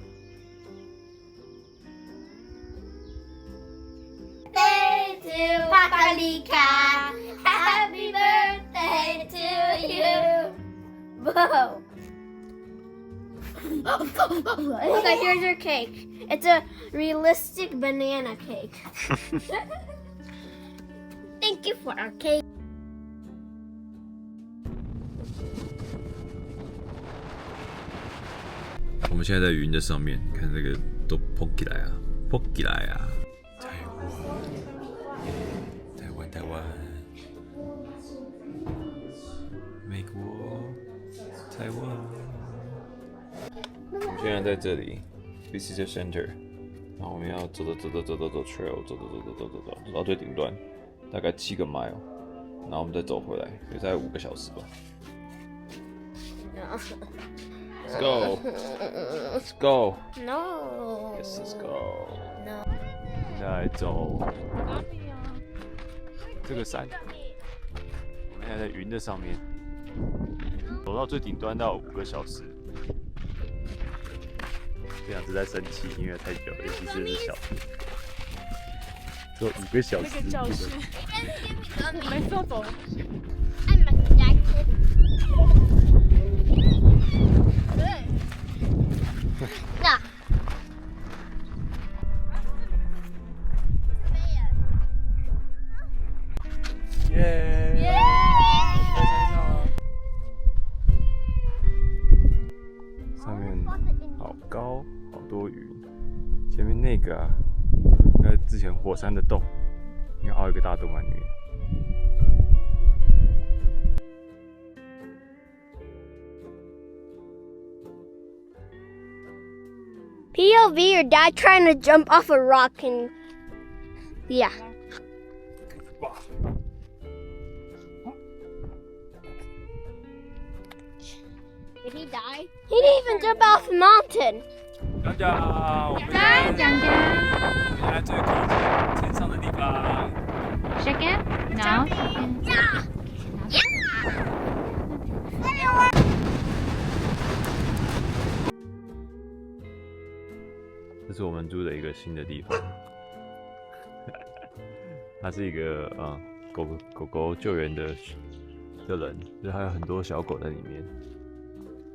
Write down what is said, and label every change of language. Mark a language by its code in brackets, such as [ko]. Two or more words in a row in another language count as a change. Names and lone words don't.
[en] Birthday to 卡麗卡 Happy birthday to you! Whoa! Okay, here's your cake. It's a realistic banana cake. Thank you for our cake. [zh] 我们现在在雲的上面，看這個都蹦起來啊，蹦起來啊！台灣，美國，台灣。我們現在在這裡 ，Visitor Center， 然後我們要走 trail， 走到最頂端，大概7個 mile， 然後我們再走回來，也大概5個小時吧。 [en] Let's go. Let's go. No. Yes, let's go. No. [zh] 现在来走这個山，我們現在在雲的上面，走到最頂端到5個小時。這樣子在生氣，因為太久了，尤其是小學，只有5個小時。那個教室，沒坐走。 [en] I'm a jacket. No. 耶！ [zh] 上面好高，好多雲。前面那個啊，應該之前火山的洞，應該凹一個大洞在裡面。 [en] POV, your dad trying to jump off a rock and yeah. Did he die? He didn't even jump off the mountain. [zh] 大家，我们现在最靠近天上的地方。 [en] Second? No. Yeah. Yeah. [zh] 這是我們住的一個新的地方，他是一個狗狗救援的人，就是還有很多小狗在裡面。